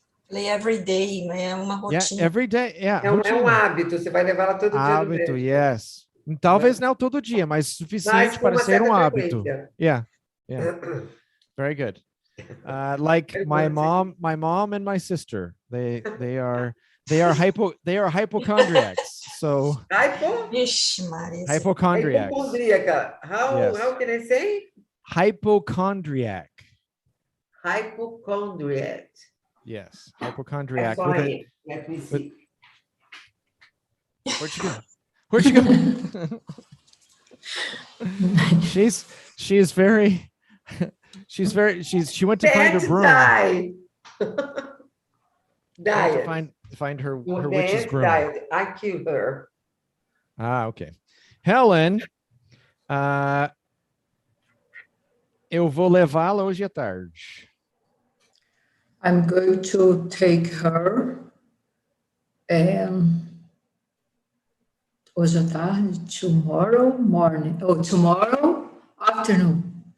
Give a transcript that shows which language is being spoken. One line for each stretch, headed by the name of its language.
Portuguese: Falei
English: every day,
Portuguese: é uma rotina.
English: Yeah, every day. Yeah.
Portuguese: É um hábito, você vai levar ela todo dia. Hábito, yes. Talvez não todo dia, mas suficiente para ser hábito.
English: Yeah. Very good. Like my mom and my sister, they are hypochondriacs. So hypochondriacs. How can I say? Hypochondriac. Hypochondriac. Yes, hypochondriac. Let me see. Where'd you go? Where'd you go? She went to find her broom. Diet. Find her witch's broom. Diet. I killed her. Okay.
Portuguese: Helen, eu vou levá-la hoje à tarde.
English: I'm going to take her
Portuguese: hoje à tarde,
English: tomorrow morning, tomorrow afternoon.